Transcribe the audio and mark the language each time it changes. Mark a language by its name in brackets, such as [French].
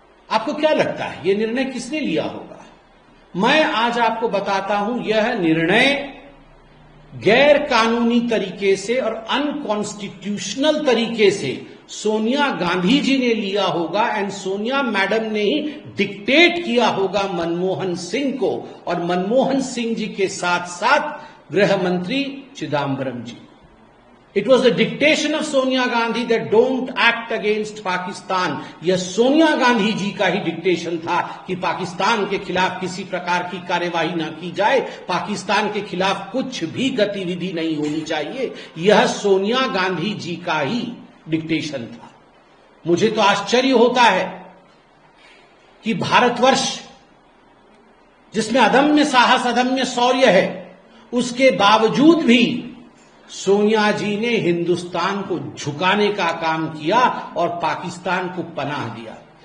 [Hindi] आपको क्या लगता है, यह निर्णय किसने लिया होगा? मैं आज आपको बताता हूं, यह निर्णय गैर कानूनी तरीके से और अनकॉन्स्टिट्यूशनल तरीके से सोनिया गांधी जी ने लिया होगा एंड सोनिया मैडम ने ही डिक्टेट किया होगा मनमोहन सिंह को, और मनमोहन सिंह जी के साथ साथ गृह मंत्री चिदम्बरम जी। [English] It was the dictation of Sonia Gandhi that don't act against Pakistan. [Hindi] यह सोनिया गांधी जी का ही डिक्टेशन था कि पाकिस्तान के खिलाफ किसी प्रकार की कार्यवाही न की जाए, पाकिस्तान के खिलाफ कुछ भी गतिविधि नहीं होनी चाहिए। यह सोनिया गांधी जी का ही डिक्टेशन था। मुझे तो आश्चर्य होता है कि भारतवर्ष जिसमें अदम्य साहस, अदम्य शौर्य है, उसके बावजूद भी सोनिया जी ने हिंदुस्तान को झुकाने का काम किया और पाकिस्तान को पनाह दिया।